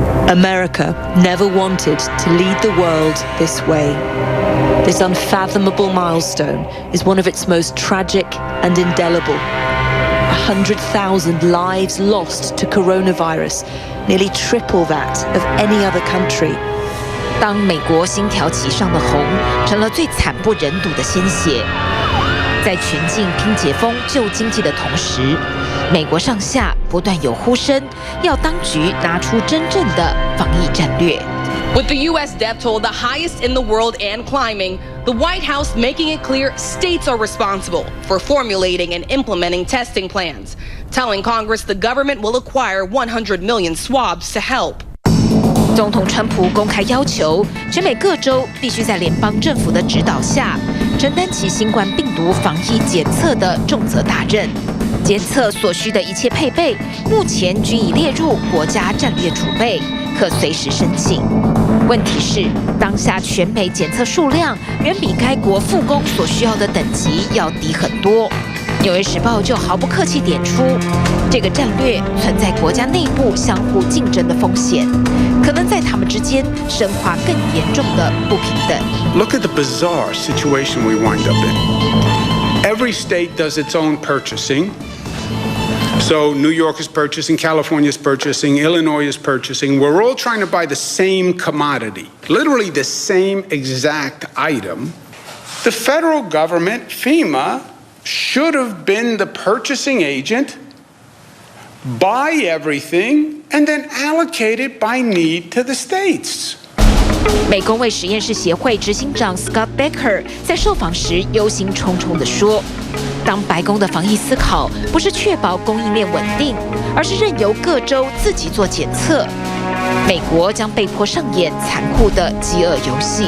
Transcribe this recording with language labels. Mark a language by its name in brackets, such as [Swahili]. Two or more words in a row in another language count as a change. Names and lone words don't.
[English] America never wanted to lead the world this way. This unfathomable milestone is one of its most tragic and indelible. 100,000 lives lost to coronavirus, nearly triple that of any other country. [Chinese] 当美国星条旗上的红成了最惨不忍睹的鲜血，在全境拼解封救经济的同时，美国上下不断有呼声，要当局拿出真正的防疫战略。 [English] With the U.S. death toll the highest in the world and climbing, the White House making it clear states are responsible for formulating and implementing testing plans, telling Congress the government will acquire 100 million swabs to help. [Chinese] 总统川普公开要求，全美各州必須在聯邦政府的指導下，承擔起新冠病毒防疫檢測的重責大任。檢測所需的一切配備，目前均已列入國家戰略儲備，可隨時申請。問題是，當下全美檢測數量遠比該國復工所需要的等級要低很多。《紐約時報》就毫不客氣點出，這個戰略存在國家內部相互競爭的風險，可能在他們之間深化更嚴重的不平等。 [English] Look at the bizarre situation we wind up in. Every state does its own purchasing. So New York is purchasing, California is purchasing, Illinois is purchasing. We're all trying to buy the same commodity, literally the same exact item. The federal government, FEMA, should have been the purchasing agent, buy everything, and then allocate it by need to the states. [Chinese] 美公卫實驗室協會執行長 Scott Becker 在受訪時憂心忡忡地說：“當白宮的防疫思考不是確保供應鏈穩定，而是任由各州自己做檢測，美國將被迫上演殘酷的飢餓遊戲。”